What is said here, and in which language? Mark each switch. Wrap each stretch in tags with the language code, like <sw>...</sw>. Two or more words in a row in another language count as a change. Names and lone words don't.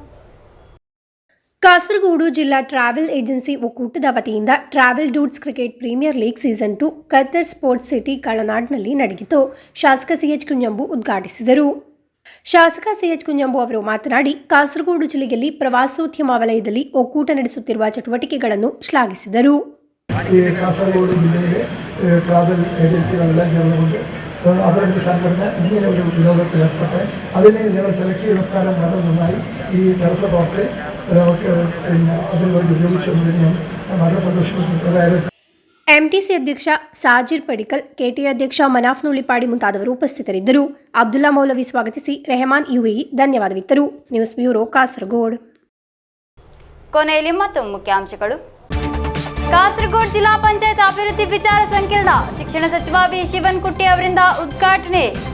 <kn>ಕಾಸರಗೋಡು ಜಿಲ್ಲಾ ಟ್ರಾವೆಲ್ ಏಜೆನ್ಸಿ ಒಕ್ಕೂಟದ ವತಿಯಿಂದ ಟ್ರಾವೆಲ್ ರೂಟ್ಸ್ ಕ್ರಿಕೆಟ್ ಪ್ರೀಮಿಯರ್ ಲೀಗ್ ಸೀಸನ್ 2 ಕತ್ತರ್ ಸ್ಪೋರ್ಟ್ಸ್ ಸಿಟಿ ಕಳನಾಡ್ನಲ್ಲಿ ನಡೆಯಿತು. ಶಾಸಕ ಸಿಎಚ್ ಕುಂಜಂಬು ಉದ್ಘಾಟಿಸಿದರು. ಶಾಸಕ ಸಿಎಚ್ ಕುಂಜಂಬು ಅವರು ಮಾತನಾಡಿ, ಕಾಸರಗೋಡು ಜಿಲ್ಲೆಯಲ್ಲಿ ಪ್ರವಾಸೋದ್ಯಮ ವಲಯದಲ್ಲಿ ಒಕ್ಕೂಟ ನಡೆಸುತ್ತಿರುವ ಚಟುವಟಿಕೆಗಳನ್ನು ಶ್ಲಾಘಿಸಿದರು.</kn> <ml>ಈ കാസർഗോഡ് ജില്ലയിലെ ട്രാവൽ ഏജൻസികളെല്ലാം ചേർന്നുകൊണ്ട് അവരുടെ സംഘടന ഇങ്ങനെ ഒരു വിനോദത്തിൽ ഏർപ്പെട്ട് അതിനെ ഞങ്ങൾ സെലക്ട് ചെയ്യുന്ന സ്ഥലം വളരെ നന്നായി ഈ ടർഫ് കോർട്ട് നമുക്ക് അതിനുവേണ്ടി ഉപയോഗിച്ചുകൊണ്ടതിന് ഞാൻ വളരെ സന്തോഷിക്കുന്നു.</ml> <kn>ಎಂಟಿಸಿ ಅಧ್ಯಕ್ಷ ಸಾಜಿರ್ ಪಡಿಕಲ್, ಕೆಟಿ ಅಧ್ಯಕ್ಷ ಮನಾಫ್ ನುಳಿಪಾಡಿ ಮುಂತಾದವರು ಉಪಸ್ಥಿತರಿದ್ದರು. ಅಬ್ದುಲ್ಲಾ ಮೌಲವಿ ಸ್ವಾಗತಿಸಿ ರೆಹಮಾನ್ ಯುಎಇ ಧನ್ಯವಾದವಿತ್ತರು. ನ್ಯೂಸ್ ಬ್ಯೂರೋ, ಕಾಸರಗೋಡು. ಕೊನೆಯಲ್ಲಿ ಮತ್ತೊಮ್ಮೆ ಮುಖ್ಯಾಂಶಗಳು. ಕಾಸರಗೋಡು ಜಿಲ್ಲಾ ಪಂಚಾಯತ್ ಅಭಿವೃದ್ಧಿ ವಿಚಾರ ಸಂಕಿರಣ ಶಿಕ್ಷಣ ಸಚಿವ ವಿ ಶಿವನ್ಕುಟ್ಟಿ ಅವರಿಂದ ಉದ್ಘಾಟನೆ.</kn>